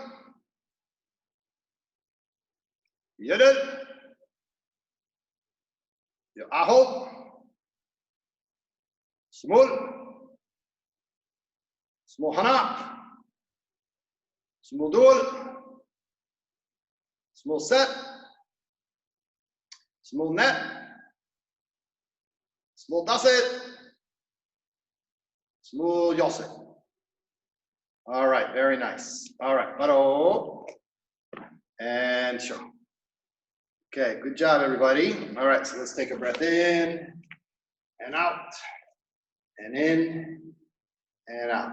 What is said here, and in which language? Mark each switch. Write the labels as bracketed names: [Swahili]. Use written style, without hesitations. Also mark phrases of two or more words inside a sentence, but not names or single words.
[English] Yidden, Aho, Smul, Smulhana, Smuldul, Smulset, Smulnet, Smuldasit, Smulyosit. All right, very nice. All right, Baro and show. Okay, good job, everybody. All right, so let's take a breath in and out and in and out.